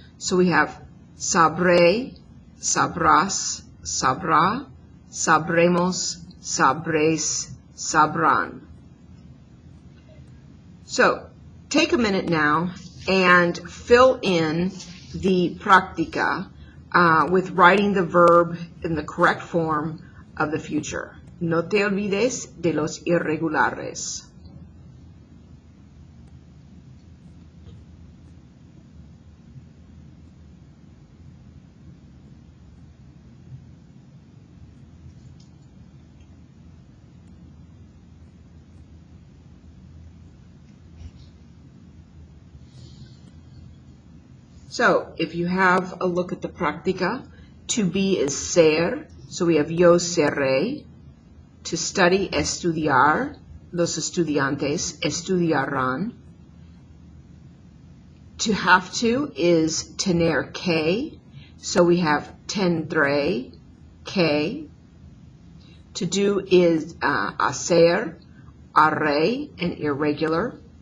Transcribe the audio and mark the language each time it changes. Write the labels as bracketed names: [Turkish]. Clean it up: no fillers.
[English] So we have [Spanish] sabré, sabrás, sabrá, sabremos, sabres, sabrán. [English] So take a minute now and fill in the práctica with writing the verb in the correct form of the future. [Spanish] No te olvides de los irregulares. [English] So if you have a look at the práctica, to be is ser, so we have [Spanish] yo seré. [English] To study, [Spanish] estudiar, los estudiantes estudiarán. [English] To have to is [Spanish] tener que, [English] so we have [Spanish] tendré que. [English] To do is hacer, haré, and irregular.